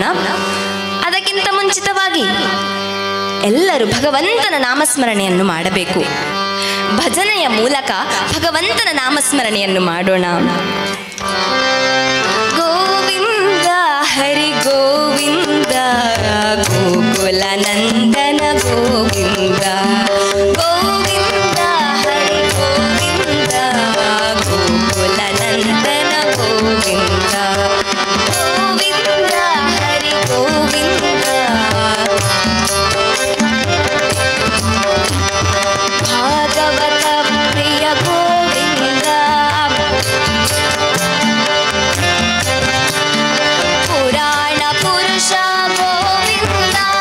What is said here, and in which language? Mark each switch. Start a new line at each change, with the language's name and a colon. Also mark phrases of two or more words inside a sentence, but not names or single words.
Kannada: ಅದಕ್ಕಿಂತ ಮುಂಚಿತವಾಗಿ ಎಲ್ಲರೂ ಭಗವಂತನ ನಾಮಸ್ಮರಣೆಯನ್ನು ಮಾಡಬೇಕು. ಭಜನೆಯ ಮೂಲಕ ಭಗವಂತನ ನಾಮಸ್ಮರಣೆಯನ್ನು ಮಾಡೋಣ.
Sanskrit: ಗೋವಿಂದ ಹರಿ ಗೋವಿಂದ, ಗೋಕುಲ ನಂದನ ಗೋವಿಂದ, ಗೋವಿಂದ ಹರಿ ಗೋವಿಂದ, ಗೋಕುಲ ನಂದನ ಗೋವಿಂದ, ಗೋವಿಂದ ಹರಿ ಗೋವಿಂದ. ಭಾಗವತ ಪ್ರಿಯ ಗೋವಿಂದ, ಪುರಾಣ ಪುರುಷ ಗೋವಿಂದ,